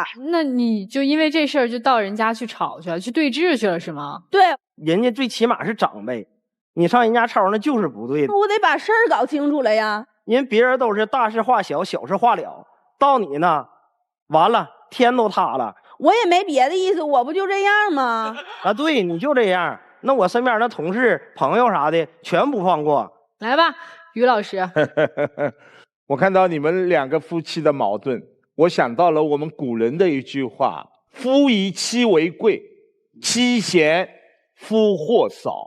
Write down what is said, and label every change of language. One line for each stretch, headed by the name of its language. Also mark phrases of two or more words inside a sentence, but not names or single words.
Chinese: 那你就因為這事兒就到人家去吵去了，去對峙去了是嗎？對，人家最起碼是長輩。你上人家吵那就是不對的，我得把事兒搞清楚了呀。因為別人都是大事化小，小事化了，到你呢，完了天都塌了。我也沒別的意思，我不就這樣嗎？啊，對，你就這樣。那我身邊的同事、朋友啥的，全不放過。來吧，於老師。我看到你們兩個夫妻的矛盾，我想到了我們古人的一句話：夫以妻為貴，妻賢夫禍少。